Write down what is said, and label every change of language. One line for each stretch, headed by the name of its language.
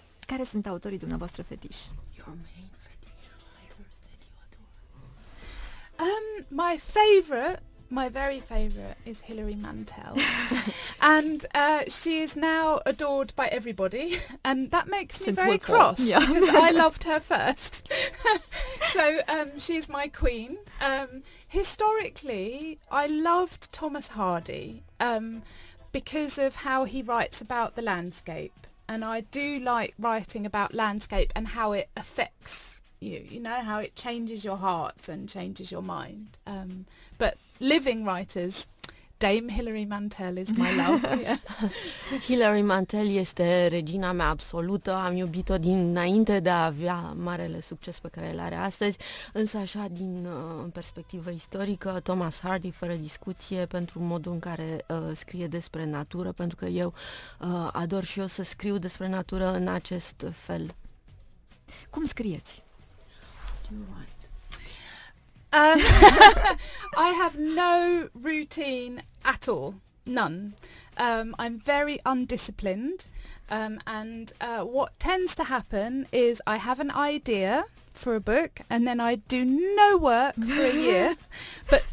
Romanian: Care sunt autorii dumneavoastră fetiși?
English: Your main fetish writers that you adore? My very favourite is Hilary Mantel. And she is now adored by everybody, and that makes me very cross because I loved her first. So she's my queen. Historically, I loved Thomas Hardy because of how he writes about the landscape, and I do like writing about landscape and how it affects you know, how it changes your heart and changes your mind. But living writers, Dame Hilary Mantel is my love. Yeah.
Romanian: Hilary Mantel este regina mea absolută, am iubit-o dinainte de a avea marele succes pe care îl are astăzi, însă așa din perspectivă istorică, Thomas Hardy fără discuție pentru modul în care scrie despre natură, pentru că eu ador și eu să scriu despre natură în acest fel. Cum scrieți?
English: I have no routine at all, none. I'm very undisciplined, and what tends to happen is I have an idea for a book and then I do no work for a year, but